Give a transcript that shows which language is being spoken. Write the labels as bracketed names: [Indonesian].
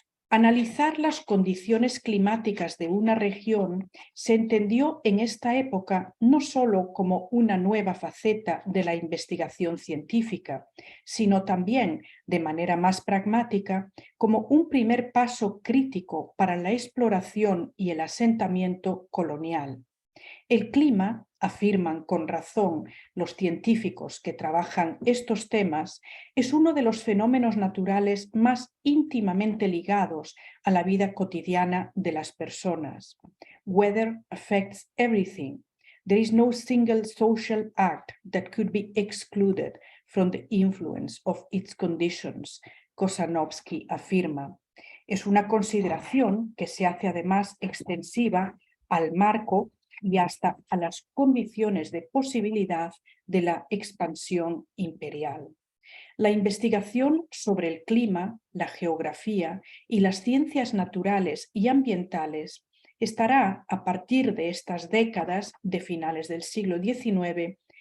[Spanish] Analizar las condiciones climáticas de una región se entendió en esta época no solo como una nueva faceta de la investigación científica, sino también, de manera más pragmática, como un primer paso crítico para la exploración y el asentamiento colonial. El clima, afirman con razón los científicos que trabajan estos temas, es uno de los fenómenos naturales más íntimamente ligados a la vida cotidiana de las personas. [English] Weather affects everything. There is no single social act that could be excluded from the influence of its conditions, Kosanovsky afirma. [Spanish] Es una consideración que se hace además extensiva al marco y hasta a las condiciones de posibilidad de la expansión imperial. La investigación sobre el clima, la geografía y las ciencias naturales y ambientales estará, a partir de estas décadas de finales del siglo XIX,